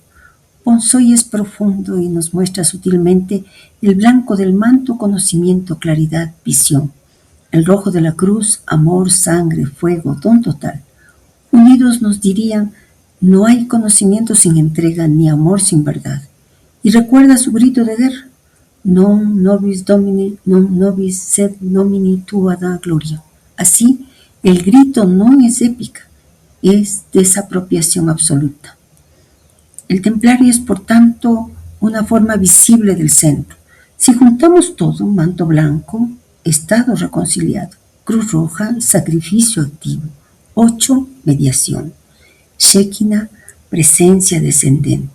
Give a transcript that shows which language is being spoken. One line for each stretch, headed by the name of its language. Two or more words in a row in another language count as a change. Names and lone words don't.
Spanish: Ponzoya es profundo y nos muestra sutilmente el blanco del manto, conocimiento, claridad, visión. El rojo de la cruz, amor, sangre, fuego, don total. Unidos nos dirían, no hay conocimiento sin entrega ni amor sin verdad. Y recuerda su grito de guerra,
Latin: non nobis domine, non nobis sed nomini tua da gloria.
Spanish: Así, el grito no es épica, es desapropiación absoluta. El templario es, por tanto, una forma visible del centro. Si juntamos todo, manto blanco, estado reconciliado, cruz roja, sacrificio activo, 8, mediación, Shekinah, presencia descendente.